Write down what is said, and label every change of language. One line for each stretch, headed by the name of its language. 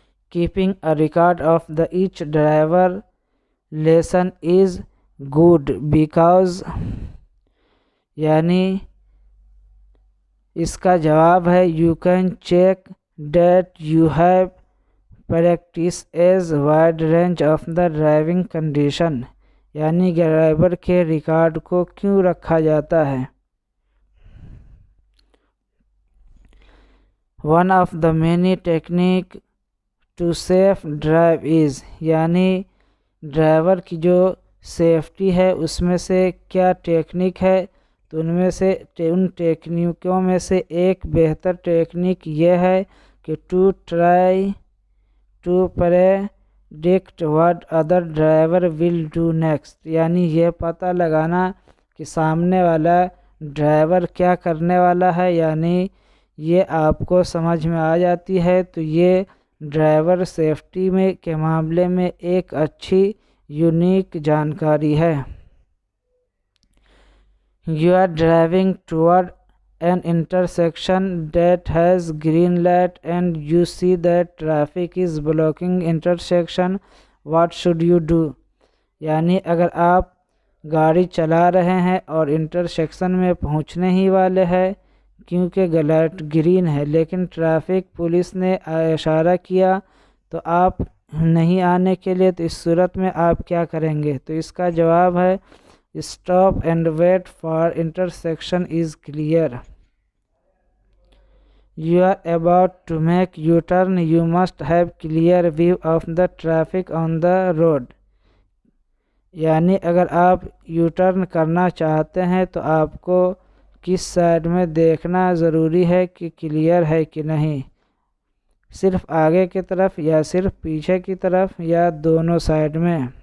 English: Keeping a record of each driver lesson is good because.
Urdu: یعنی اس کا جواب ہے
English: you can check that you have practiced as wide range of the driving condition.
Urdu: یعنی driver کے record کو کیوں رکھا جاتا ہے؟
English: One of the many techniques to safe drive is.
Urdu: یعنی ڈرائیور کی جو سیفٹی ہے اس میں سے کیا ٹیکنیک ہے؟ تو ان ٹیکنیکوں میں سے ایک بہتر ٹیکنیک یہ ہے کہ
English: to try to predict what other driver will do next.
Urdu: یعنی یہ پتہ لگانا کہ سامنے والا ڈرائیور کیا کرنے والا ہے، یعنی یہ آپ کو سمجھ میں آ جاتی ہے تو یہ ڈرائیور سیفٹی کے معاملے میں ایک اچھی یونیک جانکاری ہے۔
English: You are driving toward an intersection that has green light and you see that traffic is blocking intersection, what should you do?
Urdu: یعنی اگر آپ گاڑی چلا رہے ہیں اور انٹرسیکشن میں پہنچنے ہی والے ہیں کیونکہ لائٹ گرین ہے لیکن ٹریفک پولیس نے اشارہ کیا تو آپ نہیں آنے کے لیے، تو اس صورت میں آپ کیا کریں گے؟ تو اس کا جواب ہے
English: Stop and wait for intersection is clear. You are about to make U-turn. You must have clear view of the traffic on the road.
Urdu: یعنی اگر آپ یو ٹرن کرنا چاہتے ہیں تو آپ کو کس سائڈ میں دیکھنا ضروری ہے کہ کلیئر ہے کہ نہیں، صرف آگے کی طرف یا صرف پیچھے کی طرف یا دونوں سائڈ میں.